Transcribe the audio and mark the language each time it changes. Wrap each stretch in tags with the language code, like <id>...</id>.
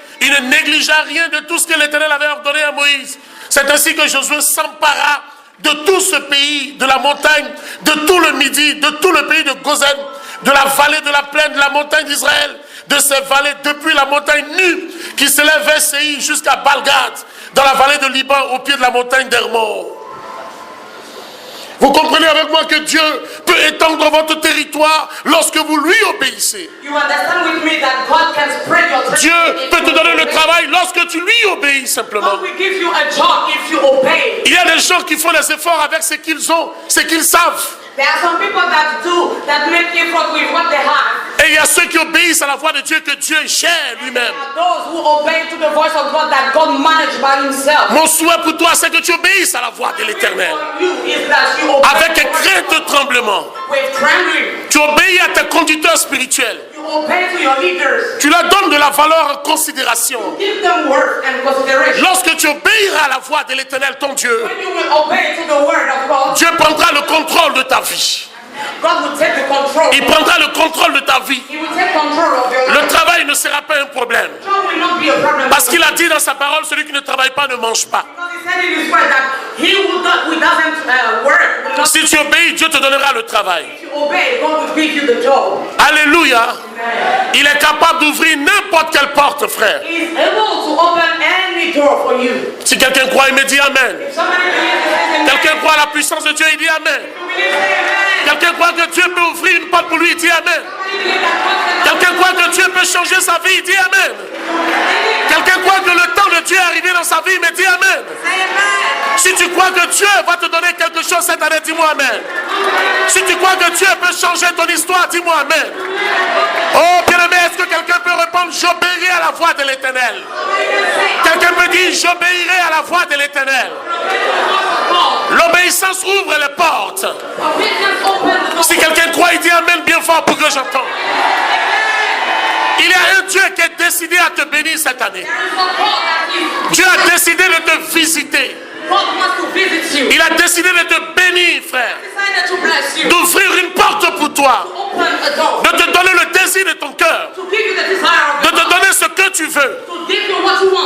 <fr>Il ne négligea rien de tout ce que l'Éternel avait ordonné à Moïse. C'est ainsi que Josué s'empara de tout ce pays, de la montagne, de tout le Midi, de tout le pays de Gozen, de la vallée de la plaine, de la montagne d'Israël, de ces vallées depuis la montagne nue qui s'élève vers Séir jusqu'à Balgad, dans la vallée de Liban, au pied de la montagne d'Hermon. Vous comprenez avec moi que Dieu peut étendre votre territoire lorsque vous lui obéissez.</fr> <en>You understand with me that God can spread your</en> <fr>Dieu</fr> <en>territory if</en> <fr>peut te</fr> <en>you</en> <fr>donner le</fr> <en>obey.</en> <fr>travail lorsque tu lui obéis simplement.</fr> <en>God will give you a job if you obey.</en> <fr>Il y a des gens qui font les efforts avec ce qu'ils ont, ce qu'ils savent.</fr> <en>There are some people that make effort with what they have.</en> <fr>Et il y a ceux qui obéissent à la voix de Dieu que Dieu gère lui-même.</fr> <en>There are those who obey to the voice of God that God managed by himself.</en> <fr>Mon souhait pour toi, c'est que tu obéisses à la voix de l'Éternel.</fr> <en>For you is that you obey</en> <fr>Avec</fr> <en>the voice</en> <fr>crainte et tremblement.</fr> <en>with trembling.</en> <fr>Tu obéis à tes conducteurs spirituels.</fr> <en>You obey to your leaders.</en> <fr>Tu leur donnes de la valeur en considération.</fr> <en>Give them worth and consideration.</en> <fr>Lorsque tu obéiras à la voix de l'Éternel, ton Dieu,</fr> <en>When you will obey to the word of God,</en> <fr>Dieu prendra le contrôle de ta vie.</fr> <en>God will take the control.</en> <fr>Il prendra le contrôle de ta vie.</fr> <en>He will take control of your</en> <fr>Le</fr> <en>life.</en> <fr>travail ne sera pas un problème.</fr> <en>Job will not be a problem.</en> <fr>Parce qu'il a dit dans sa parole, celui qui ne travaille pas ne mange pas.</fr> <en>Because he said in his word that he who doesn't work will not.</en> <fr>Si tu obéis, Dieu te donnera le travail.</fr> <en>If you obey, God will give you the job.</en> <fr>Alléluia.</fr> <en>Amen.</en> <fr>Il est capable d'ouvrir n'importe quelle porte, frère.</fr> <en>He is able to open any door for you.</en> <fr>Si quelqu'un croit, il me dit Amen.</fr> <en>If somebody believes in</en> <fr>Quelqu'un croit à la puissance de Dieu, il dit Amen.</fr> <en>amen.</en> <fr>Quelqu'un croit que Dieu peut ouvrir une porte pour lui, il dit Amen.</fr> <en>Somebody believes that God can</en> <fr>Quelqu'un croit que Dieu peut changer sa vie, il dit Amen. Quelqu'un croit que le temps de Dieu est arrivé dans sa vie, mais dis Amen.</fr> <en>say amen.</en> <fr>Si tu crois que Dieu va te donner quelque chose cette année, dis-moi Amen. Si tu crois que Dieu peut changer ton histoire, dis-moi Amen. Oh bien-aimé, est-ce que quelqu'un peut répondre j'obéirai à la voix de l'Éternel? Quelqu'un peut dire j'obéirai à la voix de l'Éternel. L'obéissance ouvre les portes.</fr> <en>Obedience opens the door.</en> <fr>Si quelqu'un croit, il dit Amen bien fort pour que j'entende. Il y a un Dieu qui est décidé à te bénir cette année.</fr> <en>There is a God that is.</en> <fr>Dieu a décidé de te visiter.</fr> <en>God wants to visit you.</en> <fr>Il a décidé de te bénir, frère.</fr> <en>Decided to bless you.</en> <fr>D'ouvrir une porte pour toi.</fr> <en>Open a door.</en> <fr>De te donner le désir de ton cœur.</fr> <en>To give you the desire of</en> <fr>De</fr> <en>your</en> <fr>te</fr> <en>heart.</en> <fr>donner ce que tu veux.</fr> <en>To give you what you want.</en>